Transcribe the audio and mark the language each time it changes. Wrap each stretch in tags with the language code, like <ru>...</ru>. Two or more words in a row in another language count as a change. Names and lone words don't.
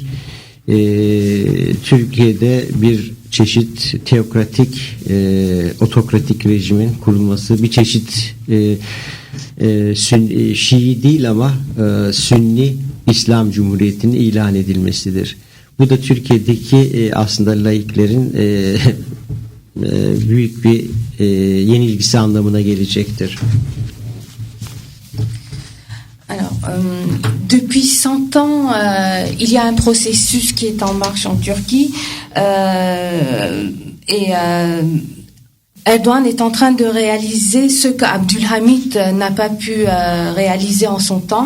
<tr>Türkiye'de bir çeşit teokratik, otokratik rejimin kurulması, bir çeşit Şii değil ama Sünni İslam Cumhuriyeti'nin ilan edilmesidir. Bu da Türkiye'deki aslında laiklerin büyük bir yenilgisi anlamına gelecektir.</tr> <fr>Alors, depuis 100 ans, il y a un processus qui est en marche en Turquie et Erdogan est en train de réaliser ce que Abdülhamit n'a pas pu réaliser en son temps.</fr>